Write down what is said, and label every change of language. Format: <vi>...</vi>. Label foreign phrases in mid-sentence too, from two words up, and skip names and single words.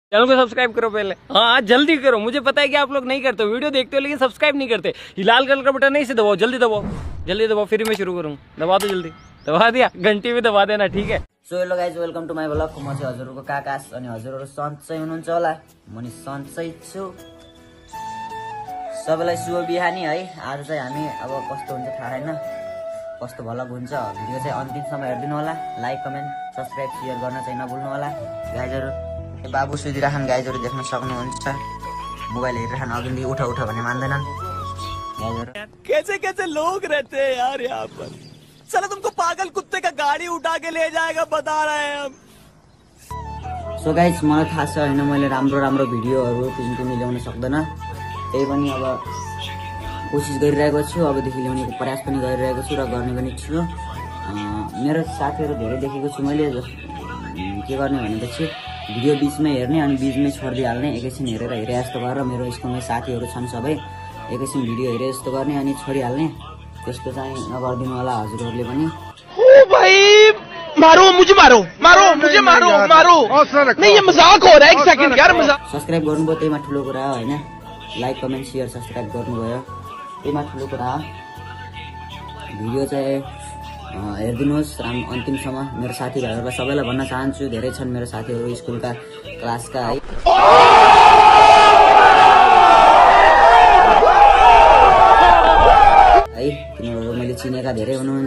<hi>चैनल को सब्सक्राइब करो पहले। हाँ जल्दी करो, मुझे पता है कि आप लोग नहीं करते हो, वीडियो देखते हो लेकिन सब्सक्राइब नहीं करते। ये लाल कलर का बटन नहीं से दबाओ, जल्दी दबाओ, जल्दी दबाओ, फिर मैं शुरू करूँ। दबा दो जल्दी, दबा दिया, घंटी भी दबा देना, ठीक है।</hi> <en>so hello guys, welcome to my blog.</en> <ne>म चाहिँ हजुरहरूको काकास अनि हजुरहरू सन्चै हुनुहुन्छ होला। म नि सन्चै छु। सबैलाई शुभ बिहानी है। आज चाहिँ हामी अब कस्तो हुन्छ थाहा छैन, कस्तो भलग हुन्छ। भिडियो चाहिँ अन्तिमसम्म हेरिदिनु होला।</ne> <en>like comment subscribe share</en> <ne>गर्न चाहिँ नभुल्नु होला गाइजहरू। बाबु सुतिराखन गाइजहरू देख्न सक्नुहुन्छ। मोबाइल हेरिराखन, अघि उठा उठा भने मान्दैनन् गाइजहरू।</ne> <hi>कैसे कैसे लोग रहते हैं यार यहाँ पर। चलो तुमको पागल कुत्ते का गाड़ी उठा के ले जाएगा, बता रहे हैं हम।</hi> <en>so guys,</en> <ne>मलाई थाहा छ होइन, मैले राम्रो राम्रो भिडियोहरू पनि ल्याउन सक्दैन। त्यही पनि अब कोसिस गरिरहेको छु, अबदेखि ल्याउनेको प्रयास पनि गरिरहेको छु र गर्ने पनि छु। मेरो साथीहरू धेरै देखेको छु मैले। के गर्ने भनेपछि भिडियो बिचमै हेर्ने अनि बिचमै छोडिदिइहाल्ने, एकैछिन हेरेर हेरे जस्तो गरेर। मेरो स्कुलमै साथीहरू छन् सबै, एकैछिन भिडियो हेरे जस्तो गर्ने अनि छोडिहाल्ने। त्यस्तो चाहिँ नगरिदिनु होला हजुरहरूले पनि।</ne> <hi>ओ भाई मारो मुझे, मारो मारो मुझे, मारो मारो। नहीं ये मजाक हो रहा है, एक सेकंड यार, मजाक।</hi> <ne>सब्सक्राइब गर्नुभयो त्यहीमा ठुलो कुरा हो होइन।</ne> <en>like comment share subscribe</en> <ne>गर्नुभयो त्यहीमा ठुलो कुरा हो। भिडियो चाहिँ हेरिदिनुहोस् अन्तिमसम्म। मेरो साथीभाइहरूलाई सबैलाई भन्न चाहन्छु, धेरै छन् मेरो साथीहरू स्कुलका क्लासका है। तिनीहरू मैले चिनेका धेरै हुनुहुन्छ।</ne>